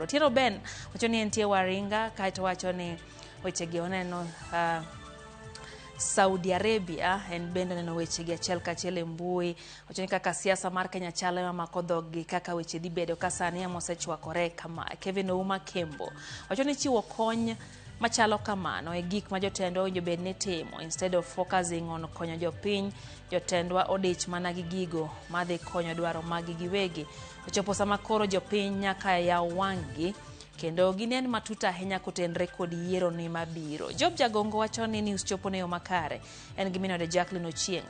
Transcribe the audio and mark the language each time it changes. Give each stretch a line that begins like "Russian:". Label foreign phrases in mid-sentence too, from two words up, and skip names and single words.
Luo (Kenya and Tanzania): Tiero Ben wacho ni entie Waringa kaeto wacho ni weche gi oneno Saudi Arabia en bende neno weche gi achiel kachiel e mbui wacho ni kaka siasa mar Kenya chalo mamako dhoggi kaka weche dhi bedo ka sani mosechwakore kama. Kevin Ouma Kembo wacho ni chiwo kony machalo kamano e gik ma jotendwa owinjo bed ni timo
English: instead of focusing on
Luo (Kenya and Tanzania): konyo jopiny. Jotendwa odich mana gi gigo madhi konyo dwaro magi giwegi. Ochopo sama koro jopiny nyaka yaw wang'gi kendo ginen matuta ahinya kotenre kod yiero ni mabiro. Job Jagongo wacho ni news chopo ne yo makare en giminode Jacqueline Ochieng.